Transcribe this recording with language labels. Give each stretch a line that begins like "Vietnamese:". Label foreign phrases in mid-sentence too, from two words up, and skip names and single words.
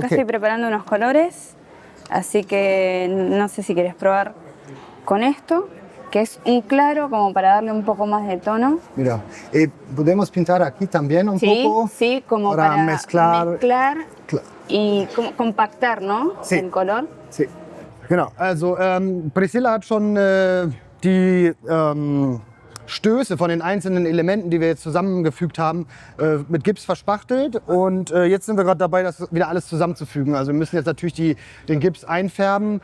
Spanish: estoy preparando unos colores, así que no sé si quieres probar con esto, que es un claro como para darle un poco más de tono. Mira, podemos pintar aquí también un Sí, poco. sí, como para para mezclar. mezclar y como compactar, ¿no? Sí. El color. Sí.
German: Genau, also Priscilla hat schon die Stöße von den einzelnen Elementen, die wir jetzt zusammengefügt haben, mit Gips verspachtelt. Und jetzt sind wir gerade dabei, das wieder alles zusammenzufügen. Also wir müssen jetzt natürlich den Gips einfärben.